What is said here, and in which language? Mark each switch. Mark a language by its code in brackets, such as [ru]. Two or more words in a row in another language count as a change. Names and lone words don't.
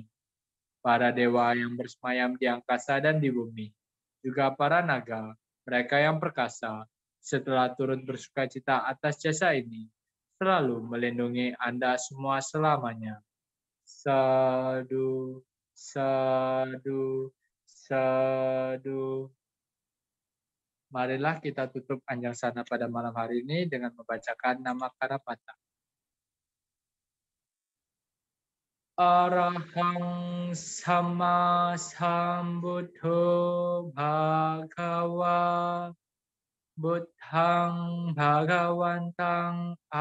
[id] Para dewa yang bersemayam di angkasa dan di bumi, juga para naga, mereka yang perkasa, setelah turut bersuka cita atas jasa ini, selalu melindungi Anda semua selamanya. [pi] Sadu, sadu, sadu. [id] Marilah kita tutup Anjang Sana pada malam hari ini dengan membacakan nama Karapata. [pi] Arahang sama sambuddho bhagawa buddhang bhagawantang